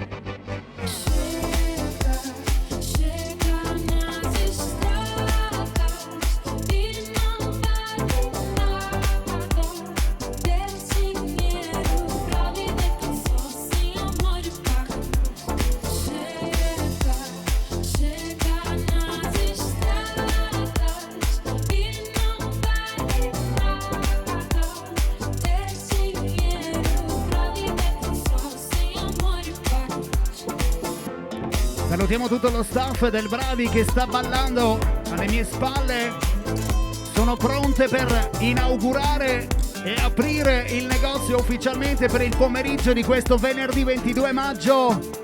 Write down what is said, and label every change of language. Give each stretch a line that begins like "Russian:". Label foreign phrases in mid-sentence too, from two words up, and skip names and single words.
Portuguese: Chega, chega nas estradas e não vale nada ter dinheiro pra viver tão só sem amor e paz. Chega, chega nas estradas e não vale nada ter dinheiro pra viver tão só sem amor e paz.
Italian: Salutiamo tutto lo staff del Bravi che sta ballando alle mie spalle. Sono pronte per inaugurare e aprire il negozio ufficialmente per il pomeriggio di questo venerdì 22 maggio.